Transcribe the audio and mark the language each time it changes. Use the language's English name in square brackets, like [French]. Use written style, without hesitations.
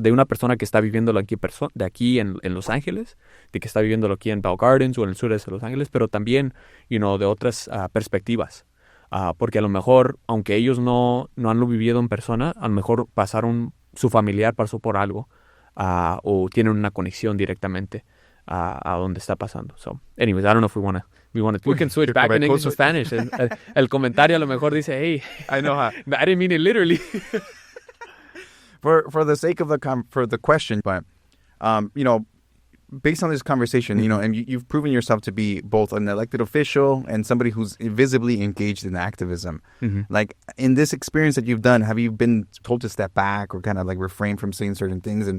[Spanish] De una persona que está viviéndolo aquí, de aquí en Los Ángeles, de que está viviéndolo aquí en Bell Gardens o en el sureste de Los Ángeles, pero también, de otras perspectivas. Porque a lo mejor, aunque ellos no han lo vivido en persona, a lo mejor pasaron su familiar pasó por algo o tienen una conexión directamente a donde está pasando. [English] So, anyways, I don't know if we can switch back in English to Spanish. [Spanish] El comentario a lo mejor dice, hey, [English] I know how. I didn't mean it literally. For the sake of the question, but based on this conversation, and you've proven yourself to be both an elected official and somebody who's visibly engaged in activism. Like, in this experience that you've done, have you been told to step back or kind of like refrain from saying certain things?